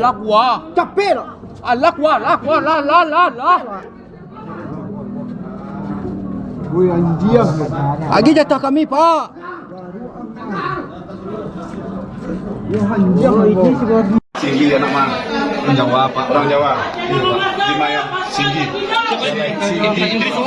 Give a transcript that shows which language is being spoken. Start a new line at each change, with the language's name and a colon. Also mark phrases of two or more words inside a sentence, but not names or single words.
Indonesian: Alah gua. Capek lah. Alah gua, lah. Woi anjir. Lagi jatah kami, Pak. Ya anjir ini sebagai Singgi anak mana? Orang Jawa, Pak. Orang Jawa. Di mana? Singgi. Indri Suhu.